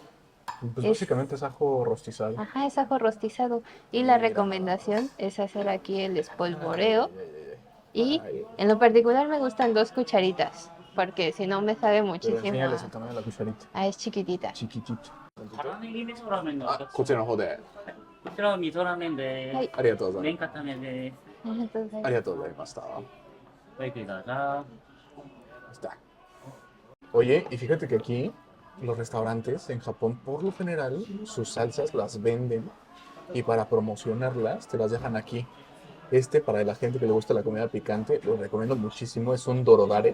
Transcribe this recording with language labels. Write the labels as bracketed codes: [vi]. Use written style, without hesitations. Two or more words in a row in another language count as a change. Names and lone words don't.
[es] Pues Es- básicamente es ajo rostizado. Ajá, es ajo rostizado. Y la recomendación es hacer aquí el espolvoreo. Y Ay. en lo particular me gustan 2 cucharitas, porque si no me sabe Pero muchísimo. enséñales el tamaño de la cucharita. Es chiquitita. Chiquitito. [ja] 辛ネギ味噌ラーメンのおあ、客様こちらの方で。こちらは味噌ラーメンではいありがとうござい麺ます。固めでありがとうございました。ごゆっくりどうぞ。 [es] Está. Oye, y fíjate que aquí los restaurantes en Japón, por lo general, sus salsas las venden y para promocionarlas te las dejan aquí. Para la gente que le gusta la comida picante, lo recomiendo muchísimo. Es un dorodare.